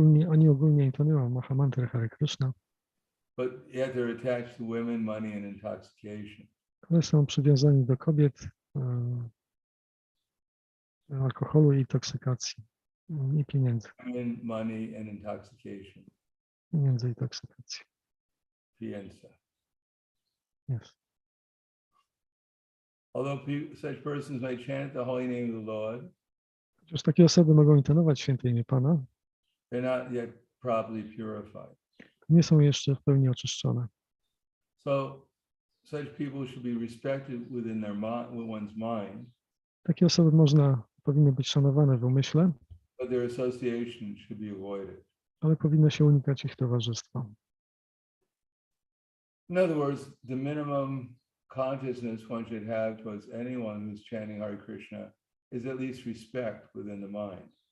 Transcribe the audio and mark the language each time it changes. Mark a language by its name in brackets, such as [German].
[Polish] Oni ogólnie intonują Mahamantrę Hare Krishna, [English] but yet they're attached to women, money, and intoxication. [Polish] ale są przywiązani do kobiet, alkoholu i toksykacji, i pieniędzy, [English] Women, money, and intoxication. [Polish] pieniędzy i toksykacji. Fianza. [English] Yes. Although such persons may chant the holy name of the Lord, [Polish] Chociaż takie osoby mogą intonować święte imię Pana, [English] they're not yet properly purified. [Polish] nie są jeszcze w pełni oczyszczone. [English] So such people should be respected within their one's mind, [Polish] Takie osoby powinny być szanowane w umyśle, [English] but their association should be avoided. [Polish] ale powinno się unikać ich towarzystwa. [English] In other words, the minimum consciousness one should have towards anyone who's chanting Hare Krishna is at least respect within the mind.